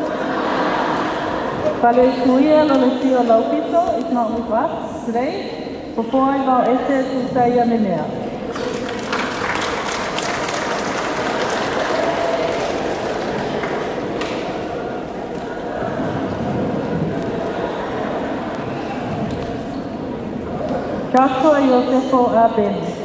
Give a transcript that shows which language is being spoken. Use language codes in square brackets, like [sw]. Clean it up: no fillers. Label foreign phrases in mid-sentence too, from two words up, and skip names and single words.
[en] Palescuia Lolecio Laupito is not with us today. Performed by Esther Susaya Minea. Joshua Josefo Abel.